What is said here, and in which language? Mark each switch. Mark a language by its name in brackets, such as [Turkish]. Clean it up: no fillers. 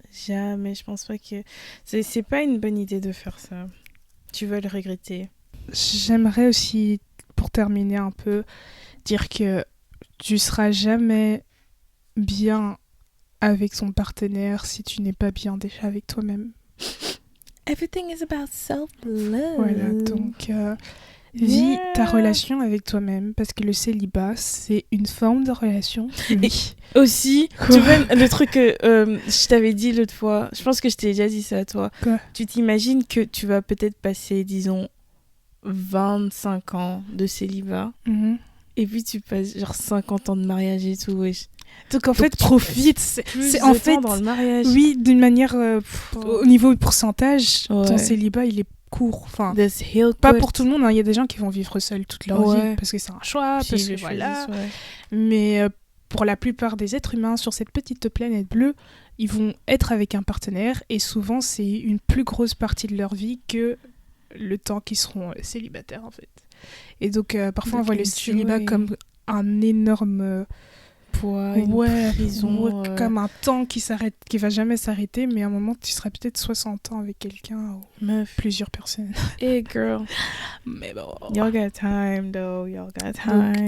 [French] Jamais, je pense pas que... C'est pas une bonne idée de faire ça. Tu vas le regretter. J'aimerais aussi, pour terminer un peu, dire que tu seras jamais bien avec ton partenaire si tu n'es pas bien déjà avec toi-même. [English] Everything is about self-love. [French] Voilà, donc... vis ta relation avec toi-même parce que le célibat c'est une forme de relation. Oui. Et aussi, tu vois, le truc que je t'avais dit l'autre fois, je pense que je t'ai déjà dit ça à toi. Quoi? Tu t'imagines que tu vas peut-être passer, disons, 25 ans de célibat et puis tu passes genre 50 ans de mariage et tout. Wesh. Donc en fait, profite. C'est en fait dans le mariage. Oui, d'une manière au niveau pourcentage, ton célibat il est court. Enfin, pas pour tout le monde. Il y a des gens qui vont vivre seuls toute leur vie parce que c'est un choix, parce que voilà. Mais pour la plupart des êtres humains sur cette petite planète bleue, ils vont être avec un partenaire et souvent c'est une plus grosse partie de leur vie que le temps qu'ils seront célibataires en fait. Et donc parfois on voit le célibat comme un énorme poids, une prison, comme un temps qui va jamais s'arrêter, mais à un moment tu seras peut-être 60 ans avec quelqu'un ou plusieurs personnes. [English] Hey girl, [French] mais bon, [English] y'all got time though, y'all got time.